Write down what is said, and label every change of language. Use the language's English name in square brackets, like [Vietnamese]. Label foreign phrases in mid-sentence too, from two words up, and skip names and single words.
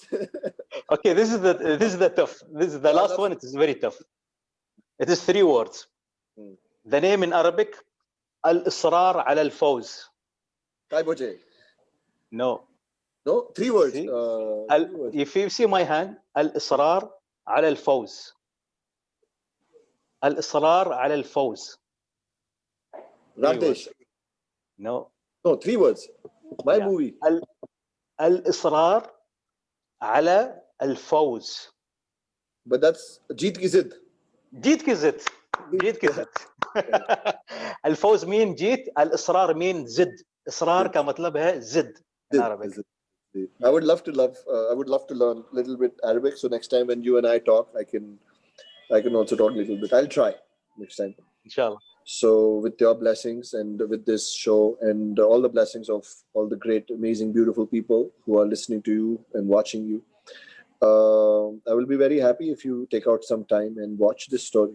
[English] Okay, this is the tough. This is the last one. It is very tough. It is 3 words. The name in Arabic, Al-Israr ala al-Fawz. No. No, 3 words. If you see my hand, Al-Israr ala al-Fawz. Al-Israr ala al-Fawz. Rakesh. No. No, 3 words. My movie. Al-Israr ala al-Fawz. But that's Jeet ki Zidd. Jeet ki Zidd. Jeet ki Zidd. Al-Fawz mean Jeet. Al-Israr mean Zidd. [Hindi] इसरार का मतलब है ज़िद [English] in Arabic. I would love to learn a little bit Arabic. So next time when you and I talk, I can also talk a little bit. I'll try next time. Inshallah. So with your blessings and with this show and all the blessings of all the great, amazing, beautiful people who are listening to you and watching you, I will be very happy if you take out some time and watch this story.